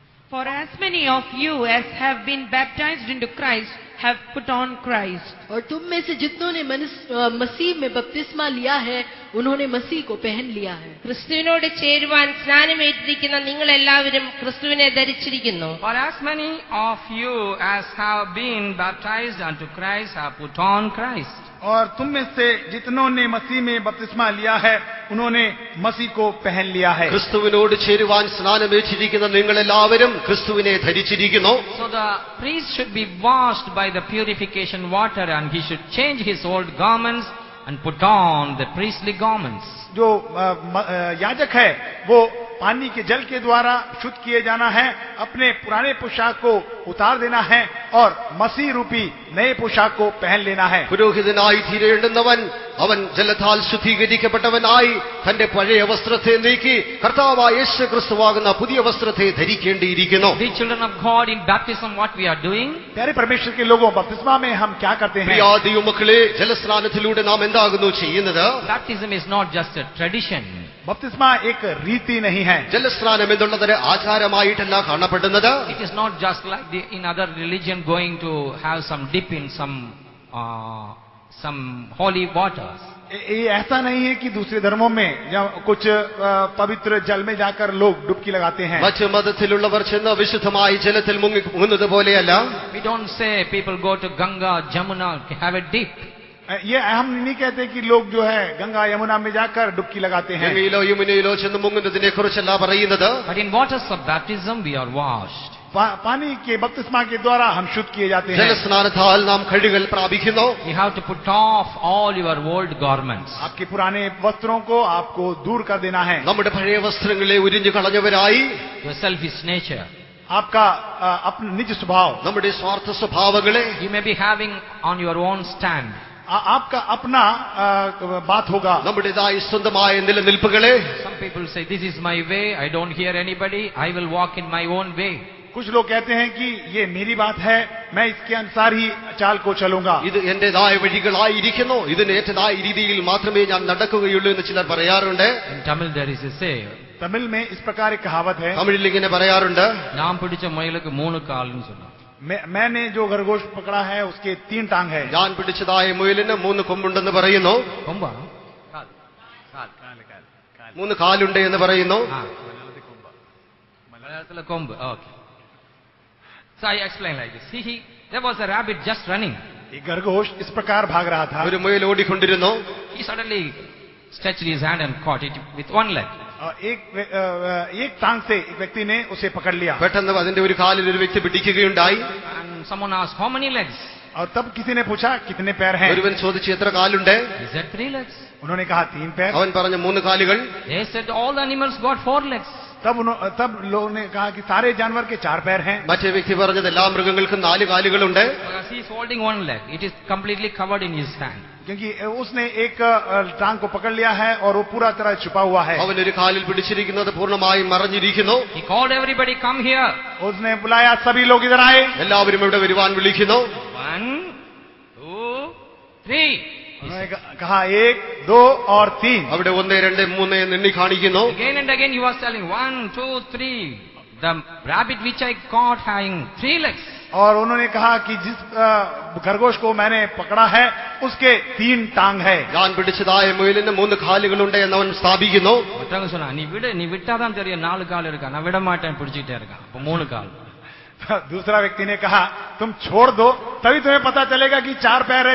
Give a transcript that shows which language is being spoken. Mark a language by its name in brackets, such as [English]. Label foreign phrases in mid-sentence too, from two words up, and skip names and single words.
[English] For as many of you as have been baptized into Christ have put on Christ. [Hindi] और तुम में से जितनों ने मसीह में बपतिस्मा लिया है उन्होंने मसीह को पहन लिया है. [Malayalam] ക്രിസ്തുവിനോട് ചേരുവാൻ സ്നാനമേറ്റിരിക്കുന്ന നിങ്ങൾ എല്ലാവരും ക്രിസ്തുവിനെ ധരിച്ചിരിക്കുന്നു. [English] For as many of you as have been baptized unto Christ have put on Christ. [Hindi] और तुम में से जितनों ने मसीह में बपतिस्मा लिया है उन्होंने मसीह को पहन लिया है. [Malayalam] ക്രിസ്തുവിനോട് ചേരുവാൻ സ്നാനമേറ്റിരിക്കുന്ന നിങ്ങൾ എല്ലാവരും ക്രിസ്തുവിനെ ധരിച്ചിരിക്കുന്നു. [English] So the priest should be washed by the purification water, and he should change his old garments and put on the priestly garments. [Hindi] जो याजक है वो पानी के जल के द्वारा शुद्ध किए जाना है, अपने पुराने पोशाक को उतार देना है और मसीह रूपी नए पोशाक को पहन लेना है. [Malayalam] പുരോഹിതനായി തീരേണ്ടുന്നവൻ അവൻ ജലത്താൽ ശുദ്ധീകരിക്കപ്പെട്ടവനായി തന്റെ പഴയ വസ്ത്രത്തെ നീക്കി കർത്താവായ യേശു ക്രിസ്തുവാകുന്ന പുതിയ വസ്ത്രത്തെ ധരിക്കേണ്ടിയിരിക്കുന്നു. [English] The children of God, in baptism what we are doing? [Hindi] प्यारे परमेश्वर के लोगों, बपतिस्मा में हम क्या करते हैं? [Malayalam] പ്രിയ ദൈവമക്കളെ, ജലസ്നാനത്തിലൂടെ നാം എന്താകുന്നു ചെയ്യുന്നത്? [English] Baptism is not just a tradition. [Hindi] बपतिस्मा एक रीति नहीं है. [Malayalam] ജലസ്നാനം എന്നുള്ളത് ആചാരമായിട്ടല്ല കാണപ്പെടുന്നത്. [English] It is not just like in other religion going to have some dip in some holy waters. [Hindi] ये ऐसा नहीं है कि दूसरे धर्मों में जब कुछ पवित्र जल में जाकर लोग डुबकी लगाते हैं. [Malayalam] മറ്റ് മതത്തിലുള്ളവർ ചെന്ന് വിശുദ്ധമായി ജലത്തിൽ മുങ്ങുന്നത് പോലെയല്ല. [English] We don't say people go to Ganga, Jamuna to have a dip. [Hindi] ये हम नहीं कहते कि लोग जो है गंगा यमुना में जाकर डुबकी लगाते हैं. [Malayalam] ഗംഗയിലോ യമുനയിലോ ചെന്ന് മുങ്ങുന്നതിനെ കുറിച്ചല്ല പറയുന്നത്. [English] But in waters of baptism we are washed. [Hindi] पानी के बपतिस्मा के द्वारा हम शुद्ध किए जाते हैं. [Malayalam] ജലസ്നാനത്താൽ നാം കഴുകൽ പ്രാപിക്കുന്നു. [English] You have to put off all your old garments. [Hindi] आपके पुराने वस्त्रों को आपको दूर कर देना है. [Malayalam] നമ്മുടെ പഴയ വസ്ത്രങ്ങളെ ഉരിഞ്ഞു കളഞ്ഞവരായി [English] Your selfish nature. [Hindi] आपका अपना निज स्वभाव, [Malayalam] നമ്മുടെ സ്വാർത്ഥ സ്വഭാവങ്ങളെ [English] You may be having on your own stand. [Hindi] आपका अपना बात होगा. [Malayalam] നമ്മുടേതായ സ്വന്തമായ നിലനിൽപ്പുകളെ [English] Some people say, this is my way, I don't hear anybody, I will walk in my own way. [Hindi] कुछ लोग कहते हैं कि ये मेरी बात है, मैं इसके अनुसार ही चाल को चलूंगा. [Malayalam] ഇത് എന്റേതായ വഴികളായിരിക്കുന്നു, ഇതിനേറ്റതായ രീതിയിൽ മാത്രമേ ഞാൻ നടക്കുകയുള്ളൂ എന്ന് ചിലർ പറയാറുണ്ട്. [English] In Tamil there is a say. [Hindi] तमिल में इस प्रकार एक कहावत है. [Malayalam] തമിഴിൽ ഇങ്ങനെ പറയാറുണ്ട്, [Tamil] நாம் பிடிச்ச முயலுக்கு 3 காலென்னு சொல்லுவாங்க. [Hindi] मैंने जो खरगोश पकड़ा है उसके 3 टांग है. [Malayalam] ഞാൻ പിടിച്ചതായ മുയലിന് 3 കൊമ്പുണ്ടെന്ന് പറയുന്നു. കൊമ്പാണോ? 3 കാലുണ്ട് എന്ന് പറയുന്നു. മലയാളത്തിലെ കൊമ്പ്. [English] Okay. So I explain like this. There was a rabbit just running. [Hindi] एक खरगोश इस प्रकार भाग रहा था. [Malayalam] ഒരു മുയൽ ഓടിക്കൊണ്ടിരുന്നു. [English] He suddenly stretched his hand and caught it with one leg. [Hindi] एक टांग से एक व्यक्ति ने उसे पकड़ लिया. [Malayalam] പെട്ടെന്ന് അതിന്റെ ഒരു കാലിൽ ഒരു വ്യക്തി പിടിക്കുകയുണ്ടായി. [English] And someone asked, how many legs? [Hindi] और तब किसी ने पूछा कितने पैर हैं. [Malayalam] ഒരുവൻ ചോദിച്ചു എത്ര കാലുണ്ട്? [English] He said 3 legs. [Hindi] उन्होंने कहा 3 पैर. [Malayalam] അവൻ പറഞ്ഞു 3 കാലുകൾ. [English] They said all the animals got 4 legs. [Hindi] तब लोगों ने कहा कि सारे जानवर के 4 पैर हैं. [Malayalam] മറ്റേ വ്യക്തി പറഞ്ഞത് എല്ലാ മൃഗങ്ങൾക്കും 4 കാലുകളുണ്ട്. [English] Because he is holding one leg, it is completely covered in his hand. [Hindi] क्योंकि उसने एक टांग को पकड़ लिया है और वो पूरा तरह छुपा हुआ है. [Malayalam] അവൻ ഒരു കാലിൽ പിടിച്ചിരിക്കുന്നത് പൂർണ്ണമായും മറഞ്ഞിരിക്കുന്നു. [English] He called everybody, come here. [Hindi] उसने बुलाया सभी लोग इधर आए. [Malayalam] എല്ലാവരും ഇവിടെ വരുവാൻ വിളിക്കുന്നു. [English] 1, 2, 3. [Hindi] उन्होंने कहा 1, 2 और 3. [Malayalam] അവിടെ 1, 2, 3 എന്ന് എണ്ണി കാണിക്കുന്നു. [English] Again and again he was telling 1, 2, 3. The rabbit which I caught having 3 legs. [Hindi] और उन्होंने कहा कि जिस खरगोश को मैंने पकड़ा है उसके 3 टांग है. [Malayalam] ഞാൻ പിടിച്ചതായ മുയലിന് 3 കാലുകളുണ്ട് എന്ന് അവൻ സ്ഥാപിക്കുന്നു. [Tamil] மற்றவங்க சொன்னா நீ விட்டாதான் தெரியும் 4 கால் இருக்கா, நான் விட மாட்டேன், பிடிச்சிட்டே இருக்கான். அப்ப 3 கால். [Hindi] दूसरा व्यक्ति ने कहा तुम छोड़ दो तभी तुम्हें पता चलेगा कि 4 पैर है.